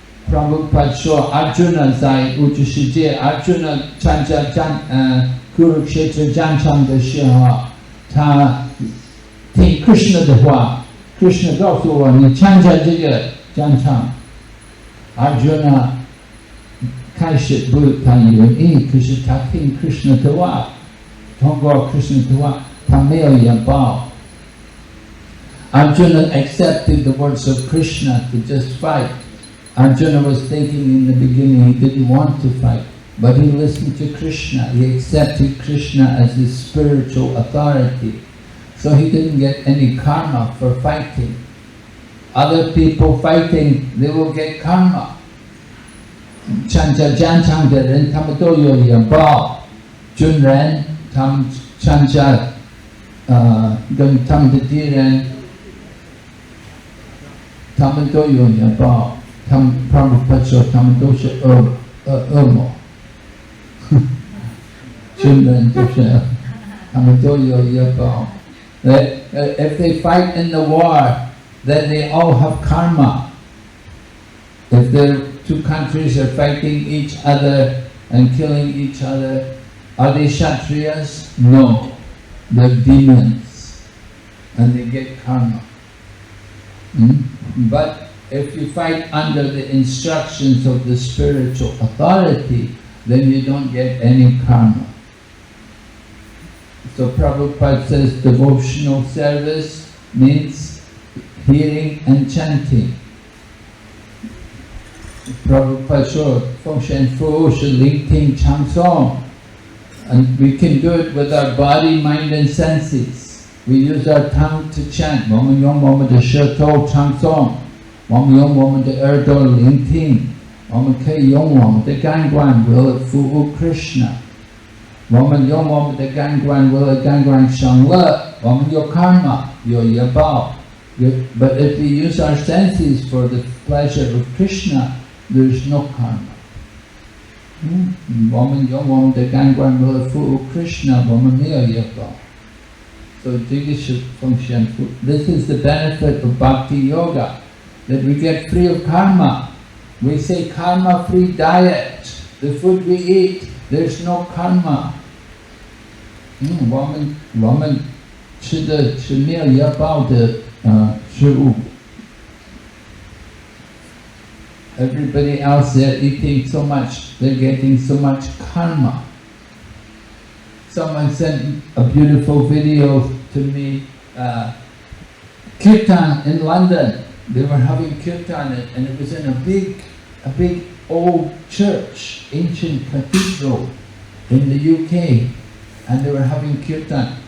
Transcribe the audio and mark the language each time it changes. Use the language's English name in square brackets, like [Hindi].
[Chinese] Prabhupada 说 Arjuna 在物质世界 ，Arjuna 参加Kurukshetra 战场的时候，他听 Krishna 的话 ，Krishna 告诉我，你参加这个战场 ，Arjuna 开始不太愿意，可是他听 Krishna 的话，通过 Krishna 的话，他没有业报。 [English] Arjuna accepted the words of Krishna to just fight. Arjuna was thinking in the beginning he didn't want to fight, but he listened to Krishna. He accepted Krishna as his spiritual authority. So he didn't get any karma for fighting. Other people fighting, they will get karma. [Chinese] 参加战场的人，他们都有业报。军人，他们参加，跟他们的敌人，他们都有业报。他们 Prabhupada 说，他们都是恶魔，军人就是他们都有业报。 [English] If they fight in the war, then they all have karma. If the two countries are fighting each other and killing each other, are they Kshatriyas? No, they're demons, and they get karma. But if you fight under the instructions of the spiritual authority, then you don't get any karma. So Prabhupada says devotional service means hearing and chanting. Prabhupada [Chinese] 说奉献服务是聆听唱诵 [English] and we can do it with our body, mind and senses. We use our tongue to chant. [Chinese] 我们用我们的舌头唱诵。我们用我们的耳朵聆听，我们可以用我们的感官为了服务 Krishna。我们用我们的感官为了感官享乐，我们有 karma， 有业报。 [English] But if we use our senses for the pleasure of Krishna, there is no karma. [Chinese] 我们用我们的感官为了服务 Krishna， 我们没有业报。 So 这个是奉献服。 [English] This is the benefit of Bhakti Yoga. That we get free of karma. We say karma-free diet. The food we eat, there's no karma. [Chinese] 我们吃的是没有业报的食物。 [English] Everybody else they're eating so much, they're getting so much karma. Someone sent a beautiful video to me. Kirtan in London. They were having kirtan and it was in a big old church, ancient cathedral in the UK, and they were having kirtan.